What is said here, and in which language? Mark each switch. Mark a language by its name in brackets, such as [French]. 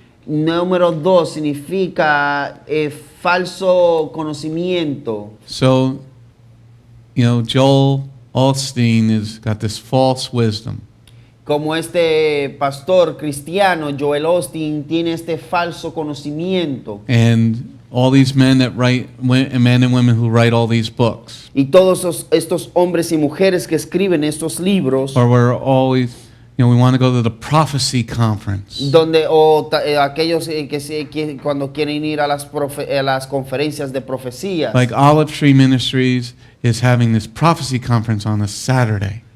[Spanish] Número 2 significa falso conocimiento. [English] So, Joel Osteen has got this false wisdom. [Spanish] Como este pastor cristiano, Joel Osteen, tiene este falso conocimiento. [English] And all these men that write, men and women who write all these books. [Spanish] Y todos estos hombres y mujeres que escriben estos libros, [English] Or we're always, we want to go to the prophecy conference. [Spanish] donde aquellos que cuando quieren ir a las conferencias de profecías, [English] Like Olive Tree Ministries is having this prophecy conference on a Saturday.